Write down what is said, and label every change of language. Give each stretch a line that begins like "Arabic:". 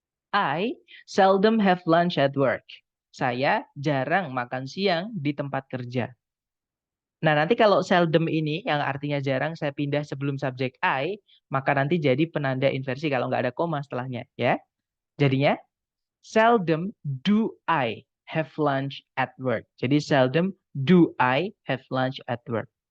English: I seldom have lunch at work.
Indonesian: Saya jarang makan siang di tempat kerja. Nah, nanti kalau seldom ini yang artinya jarang saya pindah sebelum subjek I, maka nanti jadi penanda inversi kalau nggak ada koma setelahnya, ya. Jadinya
English: seldom do I have lunch at work.
Indonesian: Jadi
English: seldom do I have lunch at work.